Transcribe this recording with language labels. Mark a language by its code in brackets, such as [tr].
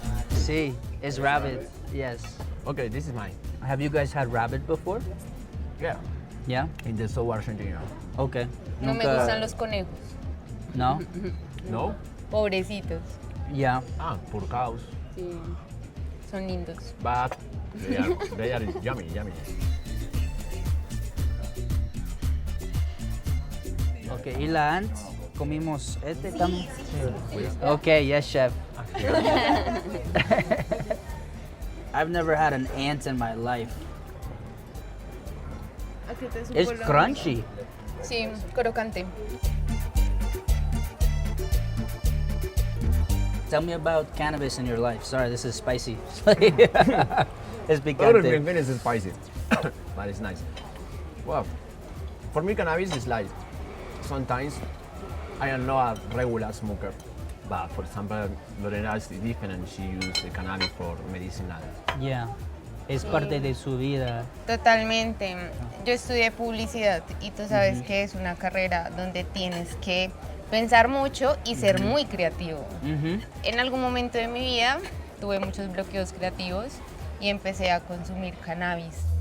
[en] See, it's rabbit. Yes. Okay, this is mine. Have you guys had rabbit before? Yeah. Yeah? In the south Argentina. Okay. [es] No me gustan los conejos. No? No? Pobrecitos. [en] Yeah. Poor cows. [es] Sí. Son lindos. [en] But they are yummy. [es] Ok, y la ant, comimos este también. [en] Ok, yes, chef. I've never had an ant in my life. It's crunchy. [es] Sí, crocante. [en] Tell me about cannabis in your life. Sorry, this is spicy. It's Other [es] picante. [en] than is spicy, but it's nice. Well, for me, cannabis is like sometimes I am not a regular smoker, but for example, Lorena is different. She uses cannabis for medicinal. [es] Yeah. Es parte de su vida. Totalmente. Yo estudié publicidad y tú sabes que es una carrera donde tienes que pensar mucho y ser muy creativo. En algún momento de mi vida tuve muchos bloqueos creativos y empecé a consumir cannabis.